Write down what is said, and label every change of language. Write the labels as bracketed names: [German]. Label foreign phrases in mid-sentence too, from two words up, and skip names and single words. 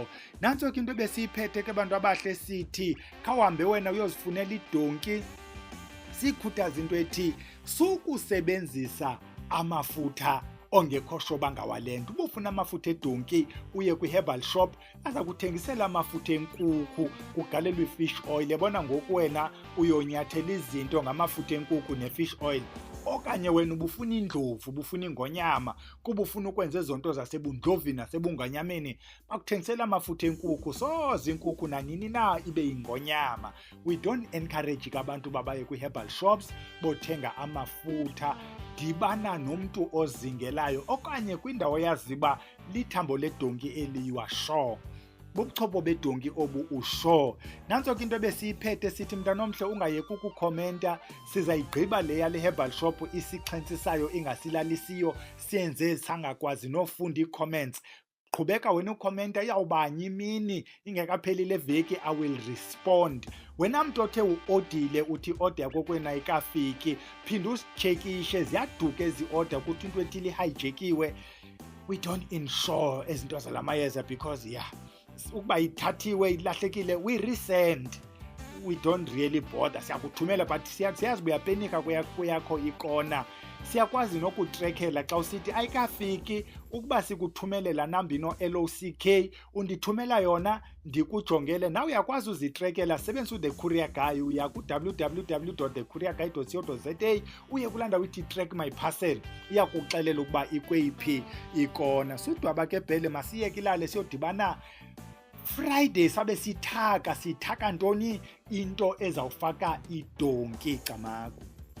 [Xhosa] Nantso ke into besiyiphethe ke abantu abahle sithi khawuhambe wena uyozifunela idonki. Sikhuthaza into ethi sukusebenzisa amafutha ongekho shoba ngawale nto. Uba ufuna amafutha edonki uye kwi- [English] herbal shop, [Xhosa] aza kuthengisela amafutha enkukhu, kugalelwe i- [English] fish oil. [Xhosa] Yabona ngoku wena uyonyathela izinto ngamafutha enkukhu ne- [English] fish oil. [Xhosa] Okanye wena ubufuna indlovu, ubufuna ingonyama, kuba ufuna ukwenza ezo nto zasebundlovini nasebungonyameni, bakuthengisela amafutha enkukhu. Soze inkukhu nanini na ibe yingonyama. [English] We don't encourage [Xhosa] abantu babaye kwi- [English] herbal shops [Xhosa] bothenga amafutha. Dibana nomntu ozingelayo okanye kwindawo yaziba lithambo ledonki eliyiwa sure. Bubuchopho bedonki obu usure. Nantso ke into besiyiphethe sithi mntanomhle ungayeki ukukhomenta. Sizayigqiba le yale [English] herbal shop [Xhosa] isixhentsisayo ingasilalisiyo, siyenze sangakwazi nofunda ii-comments. qhubeka wena ukhomenta, iyawubanye imini ingekapheli le veki, [English] I will respond. [Xhosa] Wena mntu othe uodile uthi order yakho kwena ayikafiki, phinda usitshekishe, ziyaduka ezi order kuthi into ethile hijakiwe. [English] We don't insure [Xhosa] ezinto zalamayeza because ukuba ithathiwe ilahlekile, [English] we resend. We don't really bother, [Xhosa] siyakuthumela but siyazi uyapenika kweyakho ikona. Siyakwazi nokutrekhela xa usithi ayikafiki, ukuba sikuthumelela nambi no-LOCK undithumela yona ndikujongele. Nawe uyakwazi uzitrekela, sebenzisa u- [English] the courier guy, [Xhosa] uya ku-www.thecourierguy.co.za, uye kulaa ndawo ithi [English] track my parcel, [Xhosa] iyakuxelela ukuba ikweyiphi ikona. Sudwaba ke bhele, masiyeke ilale siyodibana Friday, sabe sithaka ntoni into ezawufaka idonki camaku.